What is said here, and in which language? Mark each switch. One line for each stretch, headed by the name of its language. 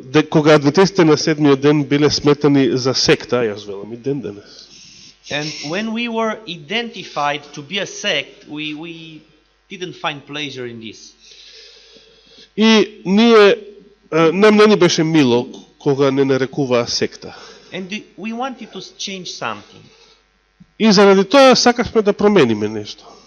Macedonian: Кога адвентистите на седмиот ден биле сметани за секта, јас велам и ден денес.
English: And when we were identified to be a sect, we didn't find pleasure in this.
Macedonian: И ние нам не ни беше мило кога не нарекуваа секта.
English: And we wanted to change something.
Macedonian: И заради тоа сакавме да промениме нешто.